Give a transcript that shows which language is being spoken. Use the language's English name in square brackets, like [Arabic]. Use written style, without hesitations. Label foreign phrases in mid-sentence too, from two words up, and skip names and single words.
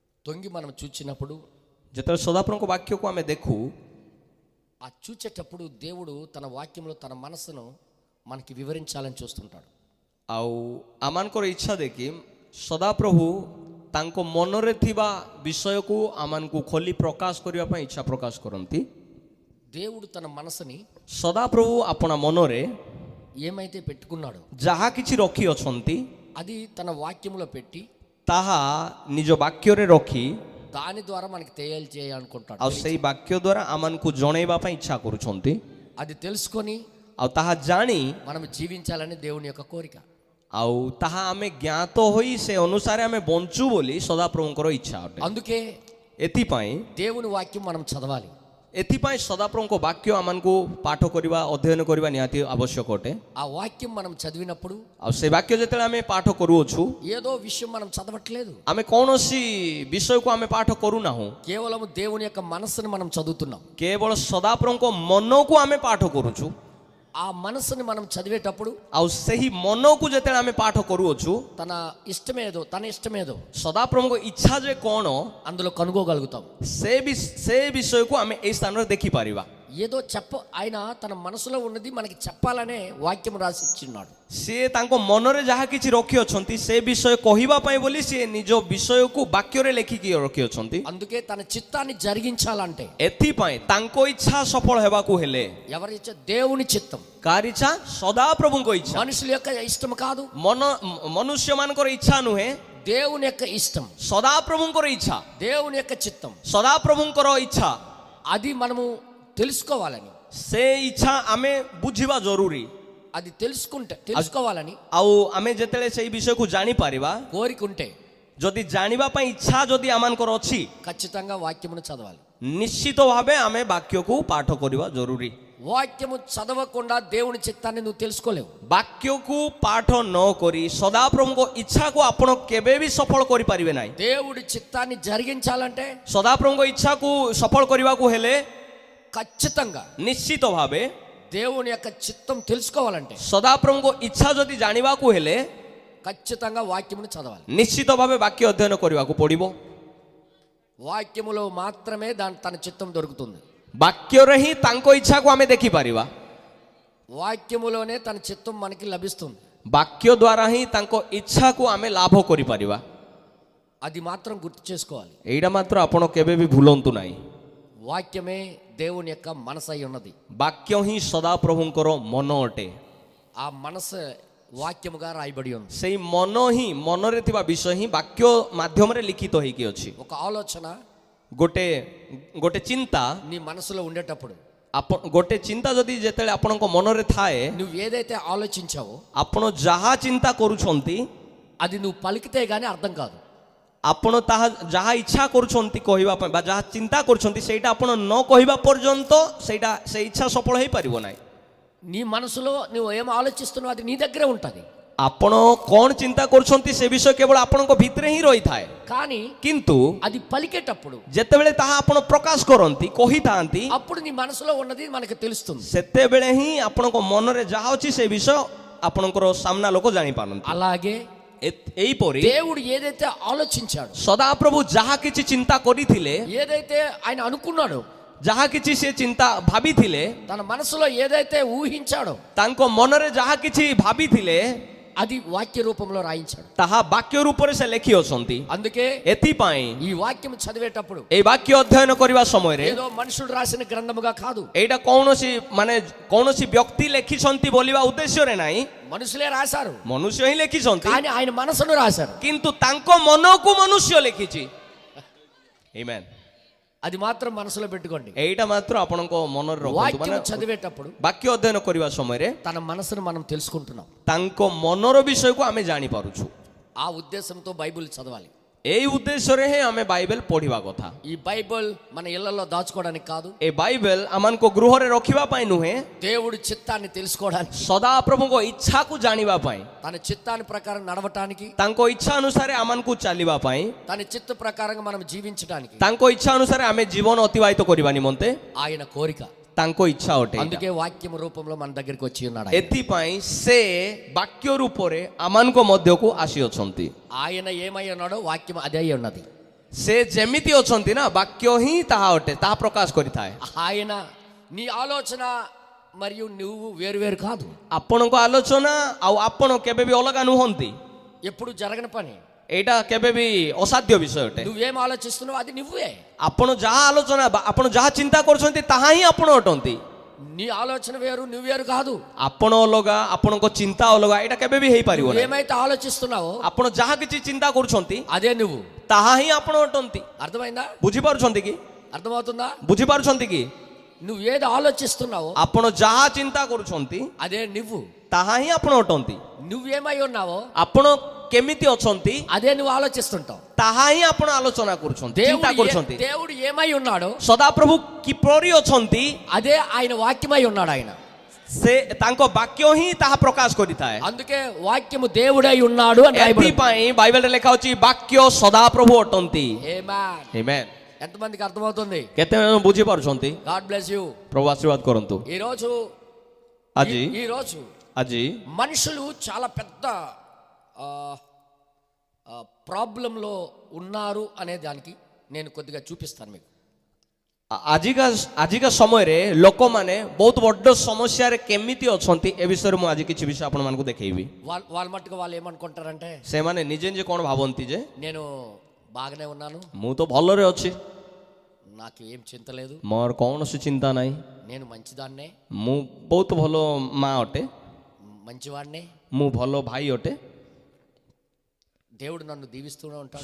[Telugu] తొంగి మనం చూచినప్పుడు [Odia] ଯେତେବେଳେ ସଦାପ୍ରଭୁଙ୍କ ବାକ୍ୟକୁ ଆମେ ଦେଖୁ, [Telugu] ఆ చూచేటప్పుడు దేవుడు తన వాక్యంలో తన మనసును మనకి వివరించాలని చూస్తుంటాడు. [Odia] ଆଉ ଆମମାନଙ୍କର ଇଚ୍ଛା ଦେଖି ସଦାପ୍ରଭୁ ତାଙ୍କ ମନରେ ଥିବା ବିଷୟକୁ ଆମମାନଙ୍କୁ ଖୋଲି ପ୍ରକାଶ କରିବା ପାଇଁ ଇଚ୍ଛା ପ୍ରକାଶ କରନ୍ତି. [Telugu] దేవుడు తన మనసుని [Odia] ସଦାପ୍ରଭୁ ଆପଣା ମନରେ [Telugu] ఏమైతే పెట్టుకున్నాడో [Odia] ଯାହା କିଛି ରଖିଅଛନ୍ତି [Telugu] అది తన వాక్యంలో పెట్టి [Odia] ତାହା ନିଜ ବାକ୍ୟରେ ରଖି [Telugu] దాని ద్వారా మనకి తెలియజేయాలనుకుంటాడు. [Odia] ଆଉ ସେଇ ବାକ୍ୟ ଦ୍ୱାରା ଆମମାନଙ୍କୁ ଜଣେଇବା ପାଇଁ ଇଚ୍ଛା କରୁଛନ୍ତି. [Telugu] అది తెలుసుకొని [Odia] ଆଉ ତାହା ଜାଣି [Telugu] మనం జీవించాలని దేవుని యొక్క కోరిక. [Odia] ଆଉ ତାହା ଆମେ ଜ୍ଞାତ ହୋଇ ସେ ଅନୁସାରେ ଆମେ ବଞ୍ଚୁ ବୋଲି ସଦାପ୍ରଭୁଙ୍କର ଇଚ୍ଛା ଅଟେ. [Telugu] అందుకే [Odia] ଏଥିପାଇଁ [Telugu] దేవుని వాక్యం మనం చదవాలి. [Odia] ସଦାପ୍ରଭୁଙ୍କ ବାକ୍ୟ ଆମମାନଙ୍କୁ ପାଠ କରିବା, ଅଧ୍ୟୟନ କରିବା ନିହାତି ଆବଶ୍ୟକ ଅଟେ. [Telugu] ఆ వాక్యం మనం చదివినప్పుడు [Odia] ଆଉ ସେ ବାକ୍ୟ ଯେତେବେଳେ ଆମେ ପାଠ କରୁଅଛୁ, [Telugu] ఏదో విషయం మనం చదవట్లేదు, [Odia] ଆମେ କୌଣସି ବିଷୟକୁ ଆମେ ପାଠ କରୁନାହୁଁ, [Telugu] కేవలం దేవుని యొక్క మనసుని మనం చదువుతున్నాం. [Odia] କେବଳ ସଦାପ୍ରଭୁଙ୍କ ମନକୁ ଆମେ ପାଠ କରୁଛୁ. [Telugu] ఆ మనసుని మనం చదివేటప్పుడు [Odia] ଆଉ ସେହି ମନକୁ ଯେତେବେଳେ ଆମେ ପାଠ କରୁଅଛୁ, [Telugu] తన ఇష్టమేదో తన ఇష్టమేదో [Odia] ସଦାପ୍ରଭୁଙ୍କ ଇଚ୍ଛା ଯେ କ'ଣ [Telugu] అందులో కనుగోగలుగుతాం. [Odia] ସେ ବିଷୟକୁ ଆମେ ଏହି ସ୍ଥାନରେ ଦେଖିପାରିବା. [Telugu] ఏదో ఆయన తన మనసులో ఉన్నది మనకి చెప్పాలనే వాక్యం రాసి ఇచ్చిన్నాడు. [Odia] ସିଏ ତାଙ୍କ ମନରେ ଯାହା କିଛି ରଖିଅଛନ୍ତି ସେ ବିଷୟ କହିବା ପାଇଁ ବୋଲି ସିଏ ନିଜ ବିଷୟକୁ ବାକ୍ୟରେ ଲେଖିକି ରଖିଅଛନ୍ତି. [Telugu] అందుకే తన చిత్తాన్ని జరిగించాలంటే [Odia] ଏଥିପାଇଁ ତାଙ୍କ ଇଚ୍ଛା ସଫଳ ହେବାକୁ ହେଲେ [Telugu] ఎవరి ఇచ్చ దేవుని చిత్తం, [Odia] କାହାର ଇଚ୍ଛା? ସଦାପ୍ରଭୁଙ୍କ ଇଚ୍ଛା. [Telugu] మనుషుల యొక్క ఇష్టం కాదు, [Odia] ମନୁଷ୍ୟମାନଙ୍କର ଇଚ୍ଛା ନୁହେଁ, [Telugu] దేవుని యొక్క ఇష్టం, [Odia] ସଦାପ୍ରଭୁଙ୍କର ଇଚ୍ଛା, [Telugu] దేవుని యొక్క చిత్తం. [Odia] ସଦାପ୍ରଭୁଙ୍କର ଇଚ୍ଛା. [Telugu] అది మనము తెలుసుకోవాలని, [Odia] ସେ ଇଚ୍ଛା ଆମେ ବୁଝିବା ଜରୁରୀ. [Telugu] అది తెలుసుకోవాలని [Odia] ଆଉ ଆମେ ଯେତେବେଳେ ସେଇ ବିଷୟକୁ ଜାଣିପାରିବା, [Telugu] కోరికుంటే [Odia] ଯଦି ଜାଣିବା ପାଇଁ ଇଚ୍ଛା ଯଦି ଆମମାନଙ୍କର ଅଛି, [Telugu] ఖచ్చితంగా వాక్యమును చదవాలి. [Odia] ନିଶ୍ଚିତ ଭାବେ ଆମେ ବାକ୍ୟକୁ ପାଠ କରିବା ଜରୁରୀ. [Telugu] వాక్యము చదవకుండా దేవుని చిత్తాన్ని నువ్వు తెలుసుకోలేవు. [Odia] ବାକ୍ୟକୁ ପାଠ ନ କରି ସଦାପ୍ରଭୁଙ୍କ ଇଚ୍ଛାକୁ ଆପଣ କେବେ ବି ସଫଳ କରିପାରିବେ ନାହିଁ. [Telugu] దేవుడి చిత్తాన్ని జరిగించాలంటే [Odia] ସଦାପ୍ରଭୁଙ୍କ ଇଚ୍ଛାକୁ ସଫଳ କରିବାକୁ ହେଲେ [Telugu] ఖచ్చితంగా [Odia] ନିଶ୍ଚିତ ଭାବେ [Telugu] దేవుని యొక్క చిత్తం తెలుసుకోవాలంటే [Odia] ସଦାପ୍ରଭୁଙ୍କ ଇଚ୍ଛା ଯଦି ଜାଣିବାକୁ ହେଲେ [Telugu] ఖచ్చితంగా వాక్యమును చదవాలి. [Odia] ନିଶ୍ଚିତ ଭାବେ ବାକ୍ୟ ଅଧ୍ୟୟନ କରିବାକୁ ପଡ଼ିବ. [Telugu] వాక్యములో మాత్రమే తన చిత్తం దొరుకుతుంది. [Odia] ବାକ୍ୟରେ ହିଁ ତାଙ୍କ ଇଚ୍ଛାକୁ ଆମେ ଦେଖିପାରିବା. [Telugu] వాక్యములోనే తన చిత్తం మనకి లభిస్తుంది. [Odia] ବାକ୍ୟ ଦ୍ୱାରା ହିଁ ତାଙ୍କ ଇଚ୍ଛାକୁ ଆମେ ଲାଭ କରିପାରିବା. [Telugu] అది మాత్రం గుర్తు చేసుకోవాలి. [Odia] ଏଇଟା ମାତ୍ର ଆପଣ କେବେ ବି ଭୁଲନ୍ତୁ ନାହିଁ. [Telugu] వాక్యమే దేవుని యొక్క మనసు అయి ఉన్నది. [Odia] ବାକ୍ୟ ହିଁ ସଦାପ୍ରଭୁଙ୍କର ମନ ଅଟେ. [Telugu] ఆ మనసు వాక్యముగా రాయబడి ఉంది. [Odia] ସେଇ ମନ ହିଁ, ମନରେ ଥିବା ବିଷୟ ହିଁ ବାକ୍ୟ మాధ్యମରେ లిఖిତ ହେଇକି ଅଛି. [Telugu] ఒక ఆలోచన, [Odia] ଗୋଟେ ଚିନ୍ତା [Telugu] నీ మనసులో ఉండేటప్పుడు, [Odia] ଗୋଟେ ଚିନ୍ତା ଯଦି ଯେତେବେଳେ ଆପଣଙ୍କ ମନରେ ଥାଏ, [Telugu] నువ్వు ఏదైతే ఆలోచించావో [Odia] ଆପଣ ଯାହା ଚିନ୍ତା କରୁଛନ୍ତି, [Telugu] అది నువ్వు పలికితే గానీ అర్థం కాదు. [Odia] ଆପଣ ତାହା ଯାହା ଇଚ୍ଛା କରୁଛନ୍ତି କହିବା ପାଇଁ ବା ଯାହା ଚିନ୍ତା କରୁଛନ୍ତି ସେଇଟା ଆପଣ ନ କହିବା ପର୍ଯ୍ୟନ୍ତ ସେଇଟା ସେ ଇଚ୍ଛା ସଫଳ ହେଇପାରିବ ନାହିଁ. [Telugu] నీ మనసులో నువ్వు ఏం ఆలోచిస్తున్నావు అది నీ దగ్గరే ఉంటుంది. [Odia] ଆପଣ କ'ଣ ଚିନ୍ତା କରୁଛନ୍ତି ସେ ବିଷୟ କେବଳ ଆପଣଙ୍କ ଭିତରେ ହିଁ ରହିଥାଏ. [Telugu] కానీ [Odia] କିନ୍ତୁ [Telugu] అది పలికేటప్పుడు, [Odia] ଯେତେବେଳେ ତାହା ଆପଣ ପ୍ରକାଶ କରନ୍ତି, କହିଥାନ୍ତି, [Telugu] అప్పుడు నీ మనసులో ఉన్నది మనకు తెలుస్తుంది. [Odia] ସେତେବେଳେ ହିଁ ଆପଣଙ୍କ ମନରେ ଯାହା ଅଛି ସେ ବିଷୟ ଆପଣଙ୍କର ସାମ୍ନା ଲୋକ ଜାଣିପାରନ୍ତି. [Telugu] అలాగే [Odia] ଏଇପରି [Telugu] దేవుడు ఏదైతే ఆలోచించాడు, [Odia] ସଦାପ୍ରଭୁ ଯାହା କିଛି ଚିନ୍ତା କରିଥିଲେ, [Telugu] ఏదైతే ఆయన అనుకున్నాడో, [Odia] ଯାହା କିଛି ସେ ଚିନ୍ତା ଭାବିଥିଲେ, [Telugu] తన మనసులో ఏదైతే ఊహించాడో, [Odia] ତାଙ୍କ ମନରେ ଯାହା କିଛି ଭାବିଥିଲେ, [Telugu] అది వాక్య రూపంలో రాయించాడు. [Odia] ତାହା ବାକ୍ୟ ରୂପରେ ସେ ଲେଖି ଅଛନ୍ତି. [Telugu] అందుకే [Odia] ଏଥିପାଇଁ [Telugu] ఈ వాక్యం చదివేటప్పుడు [Odia] এই ବାକ୍ୟ ଅଧ୍ୟୟନ କରିବା ସମୟରେ [Telugu] ఏదో మనుషుడు రాసిన గ్రంథముగా కాదు, [Odia] ଏଇଟା କୌଣସି ବ୍ୟକ୍ତି ଲେଖିଛନ୍ତି ବୋଲିବା ଉଦ୍ଦେଶ୍ୟରେ ନାହିଁ. [Telugu] మనుషులే రాశారు, [Odia] ମନୁଷ୍ୟ ହିଁ ଲେଖିଛନ୍ତି, [Telugu] కానీ ఆయన మనసును రాశారు. [Odia] କିନ୍ତୁ ତାଙ୍କ ମନକୁ ମନୁଷ୍ୟ ଲେଖିଛି. ଆମେନ୍. [Telugu] అది మాత్రం మనసులో పెట్టుకోండి. [Odia] ଏଇଟା ମାତ୍ର ଆପଣଙ୍କ ମନରେ ରଖନ୍ତୁ. [Telugu] వాక్యం చదివేటప్పుడు [Odia] ବାକ୍ୟ ଅଧ୍ୟୟନ କରିବା ସମୟରେ [Telugu] తన మనసును మనం తెలుసుకుంటున్నాం. [Odia] ତାଙ୍କ ମନର ବିଷୟକୁ ଆମେ ଜାଣିପାରୁଛୁ. [Telugu] ఆ ఉద్దేశంతో బైబిల్ చదవాలి. [Odia] ଏଇ ଉଦ୍ଦେଶ୍ୟରେ ହିଁ ଆମେ ବାଇବେଲ ପଢିବା କଥା. [Telugu] ఈ బైబిల్ మన ఇళ్లలో దాచుకోవడానికి కాదు, [Odia] ଏ ବାଇବେଲ ଆମମାନଙ୍କ ଗୃହରେ ରଖିବା ପାଇଁ ନୁହେଁ, [Telugu] దేవుడి చిత్తాన్ని తెలుసుకోవడానికి, [Odia] ସଦାପ୍ରଭୁଙ୍କ ଇଚ୍ଛାକୁ ଜାଣିବା ପାଇଁ, [Telugu] తన చిత్తాన్ని ప్రకారం నడవటానికి, [Odia] ତାଙ୍କ ଇଚ୍ଛା ଅନୁସାରେ ଆମମାନଙ୍କୁ ଚାଲିବା ପାଇଁ, [Telugu] తన చిత్త ప్రకారంగా మనం జీవించడానికి, [Odia] ତାଙ୍କ ଇଚ୍ଛା ଅନୁସାରେ ଆମେ ଜୀବନ ଅତିବାହିତ କରିବା ନିମନ୍ତେ [Telugu] ఆయన కోరిక, [Odia] ତାଙ୍କ ଇଚ୍ଛା ଅଟେ. [Telugu] అందుకే వాక్యం రూపంలో మన దగ్గరికి వచ్చి ఉన్నాడు. [Odia] ଏଥିପାଇଁ ସେ ବାକ୍ୟ ରୂପରେ ଆମମାନଙ୍କ ମଧ୍ୟକୁ ଆସିଅଛନ୍ତି. [Telugu] ఆయన ఏమై ఉన్నాడో వాక్యం అదే అయి ఉన్నది. [Odia] ସେ ଯେମିତି ଅଛନ୍ତି ନା ବାକ୍ୟ ହିଁ ତାହା ଅଟେ, ତାହା ପ୍ରକାଶ କରିଥାଏ। [Telugu] ఆయన నీ ఆలోచన మరియు నువ్వు వేరు వేరు కాదు. [Odia] ଆପଣଙ୍କ ଆଲୋଚନା ଆଉ ଆପଣ କେବେ ବି ଅଲଗା ନୁହନ୍ତି। [Telugu] ఎప్పుడు జరగని పని. [Odia] ଏଇଟା କେବେ ବି ଅସାଧ୍ୟ ବିଷୟ ଅଟେ। [Telugu] నువ్వేం ఆలోచిస్తున్నావు అది నువ్వే. [Odia] ଆପଣ ଯାହା ଆଲୋଚନା ଆପଣ ଯାହା ଚିନ୍ତା କରୁଛନ୍ତି ତାହା ହିଁ ଆପଣ ଅଟନ୍ତି। [Telugu] నీ ఆలోచన వేరు నువ్వు వేరు కాదు. [Odia] ଆପଣ ଅଲଗା, ଆପଣଙ୍କ ଚିନ୍ତା ଅଲଗା, ଏଇଟା କେବେ ବି ହେଇପାରିବ ନାହିଁ। [Telugu] ఏమైతే ఆలోచిస్తున్నావో [Odia] ଆପଣ ଯାହା କିଛି ଚିନ୍ତା କରୁଛନ୍ତି [Telugu] అదే నువ్వు. [Odia] ତାହା ହିଁ ଆପଣ ଅଟନ୍ତି। [Telugu] అర్థమైందా? [Odia] ବୁଝିପାରୁଛନ୍ତି କି? [Telugu] అర్థమవుతుందా? [Odia] ବୁଝିପାରୁଛନ୍ତି କି? [Telugu] నువ్వు ఏది ఆలోచిస్తున్నావో [Odia] ଆପଣ ଯାହା ଚିନ୍ତା କରୁଛନ୍ତି [Telugu] అదే నువ్వు. [Odia] ତାହା ହିଁ ଆପଣ ଅଟନ୍ତି। [Telugu] నువ్వేమై ఉన్నావో [Odia] ଆପଣ କେମିତି ଅଛନ୍ତି [Telugu] అదే నువ్వు ఆలోచిస్తుంటావు. [Odia] ତାହା ହିଁ ଆପଣ ଆଲୋଚନା କରୁଛନ୍ତି, ଚିନ୍ତା କରୁଛନ୍ତି। [Telugu] దేవుడు ఏమై ఉన్నాడో [Odia] ସଦାପ୍ରଭୁ କିପରି ଅଛନ୍ତି [Telugu] అదే ఆయన వాక్యమై ఉన్నాడు. ఆయన [Odia] ସେ ତାଙ୍କ ବାକ୍ୟ ହିଁ ତାହା ପ୍ରକାଶ କରିଥାଏ। [Telugu] అందుకే వాక్యము దేవుడై ఉన్నాడు అని రాయబడింది. [Odia] ଏଥିପାଇଁ ବାଇବେଲରେ ଲେଖା ଅଛି ବାକ୍ୟ ସଦାପ୍ରଭୁ ଅଟନ୍ତି। [Telugu] ఆమేన్. [Odia] ଆମେନ୍। [Telugu] ఎంతమందికి అర్థమవుతుంది? [Odia] କେତେ ଜଣ ବୁଝିପାରୁଛନ୍ତି? [English] God bless you. [Odia] ପ୍ରଭୁ ଆଶୀର୍ବାଦ କରନ୍ତୁ। [Telugu] ఈ రోజు [Odia] ଆଜି [Telugu] మనుషులు చాలా పెద్ద ప్రాబ్లంలో ఉన్నారు అనే దానికి నేను కొద్దిగా చూపిస్తాను మీకు. [Odia] ଆଜିକା ସମୟରେ ଲୋକମାନେ ବହୁତ ବଡ଼ ସମସ୍ୟାରେ କେମିତି ଅଛନ୍ତି ଏ ବିଷୟରେ ମୁଁ ଆଜି କିଛି ବିଷୟ ଆପଣମାନଙ୍କୁ ଦେଖେଇବି। [Telugu] వాళ్ళ మట్టుకు వాళ్ళు ఏమనుకుంటారంటే [Odia] ସେମାନେ ନିଜେ ନିଜେ କ'ଣ ଭାବନ୍ତି ଯେ [Telugu] నేను బాగానే ఉన్నాను, [Odia] ମୁଁ ତ ଭଲରେ ଅଛି, [Telugu] నాకు ఏం చింత లేదు, [Odia] ମୋର କୌଣସି ଚିନ୍ତା ନାହିଁ, [Telugu] నేను మంచిదాన్నే, [Odia] ମୁଁ ବହୁତ ଭଲ ମା ଅଟେ, [Telugu] మంచివాడినే, [Odia] ମୁଁ ଭଲ ଭାଇ ଅଟେ, [Telugu] దేవుడు నన్ను దీవిస్తూనే ఉంటాడు,